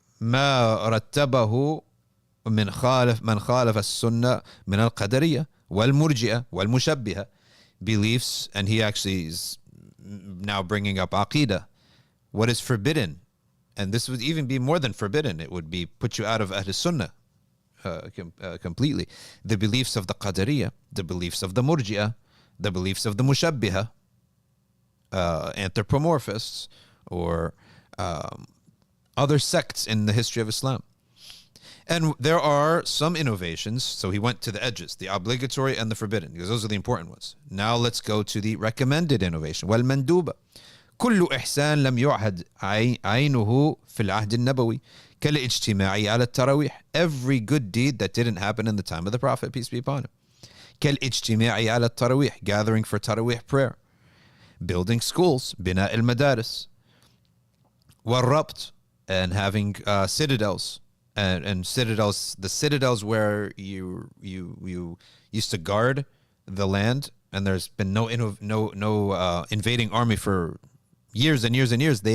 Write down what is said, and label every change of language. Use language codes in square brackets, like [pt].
[ar] ما رتبه من خالف السنة من القدرية والمرجئة والمشبهة. [en] Beliefs, and he actually is now bringing up Aqeedah. What is forbidden? And this would even be more than forbidden. It would be put you out of Ahl Sunnah. completely. The beliefs of the Qadariyah, the beliefs of the Murji'ah, the beliefs of the Mushabbiha, anthropomorphists, or other sects in the history of Islam. And there are some innovations. So he went to the edges, the obligatory and the forbidden, because those are the important ones. Now let's go to the recommended innovation. [ar] والمندوبة كل إحسان لم يعهد عينه في العهد النبوي كالاجتماع على التراويح. [en] Every good deed that didn't happen in the time of the Prophet, peace be upon him. [ar] كالاجتماع على التراويح, [en] gathering for tarawih prayer. Building schools, [ar] بناء المدارس. والربط, [en] and having citadels. And citadels, the citadels where you used to guard the land, and there's been no invading army for years and years and years.